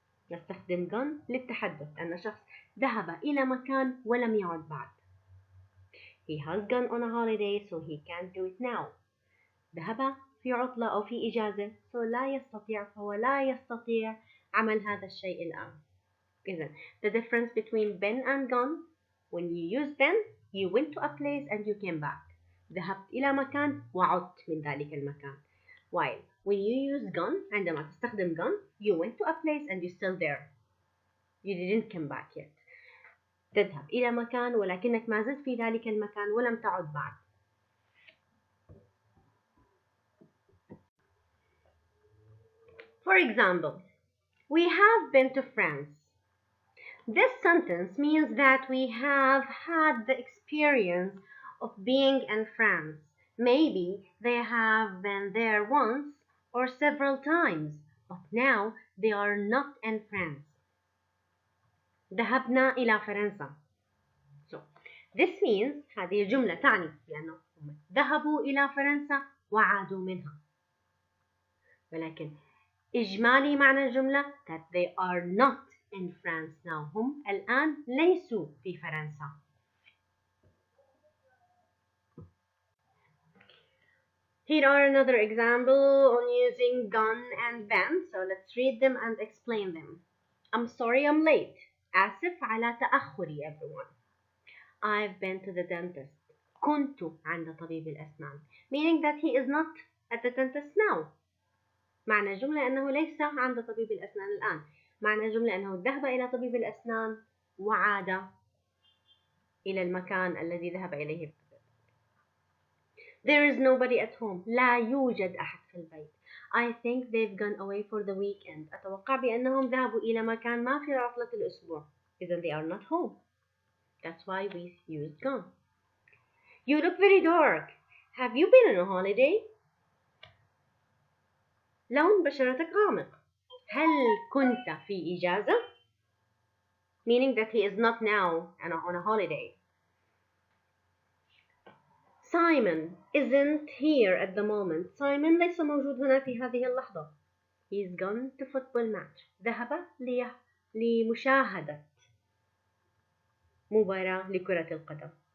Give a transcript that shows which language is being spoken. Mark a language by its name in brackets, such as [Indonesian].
[Arabic] نستخدم gone للتحدث أن شخص ذهب إلى مكان ولم يعد بعد. [English] He has gone on a holiday, so he can't do it now. [Arabic] ذهب في عطلة أو في إجازة, so فهو لا يستطيع عمل هذا الشيء الآن. [English] إذن, the difference between been and gone, when you use been, you went to a place and you came back. [Arabic] ذهبت إلى مكان وعدت من ذلك المكان. [English] While When you use gone, [Arabic] عندما تستخدم [English] gone, you went to a place and you're still there. You didn't come back yet. [Arabic] تذهب إلى مكان ولكنك ما زلت في ذلك المكان ولم تعد بعد. [English] For example, we have been to France. This sentence means that we have had the experience of being in France. Maybe they have been there once or several times, but now they are not in France. [Arabic] ذهبنا إلى فرنسا. [English] So, this means [Arabic] هذه الجملة تعني بأنهم ذهبوا إلى فرنسا وعادوا منها. ولكن إجمالي معنى الجملة [English] that they are not in France now. [Arabic] هم الآن ليسوا في فرنسا. [English] Here are another example on using gone and been. So let's read them and explain them. I'm sorry I'm late. [Arabic] آسف على تأخري everyone. [English] I've been to the dentist. [Arabic] كنت عند طبيب الأسنان. [English] Meaning that he is not at the dentist now. [Arabic] معنى الجملة أنه ليس عند طبيب الأسنان الآن. معنى الجملة أنه ذهب إلى طبيب الأسنان وعاد إلى المكان الذي ذهب إليه. [English] There is nobody at home. [Arabic] لا يوجد أحد في البيت. [English] I think they've gone away for the weekend. [Arabic] أتوقع بأنهم ذهبوا إلى مكان ما في عطلة الأسبوع. [English] إذن they are not home. That's why we used gone. You look very dark. Have you been on a holiday? [Arabic] لون بشرتك غامق. هل كنت في إجازة? [English] Meaning that he is not now on a holiday. Simon isn't here at the moment. [Arabic] Simon ليس موجود هنا في هذه اللحظة. [English] He's gone to football match. [Arabic] ذهب لمشاهدة مباراة لكرة القدم.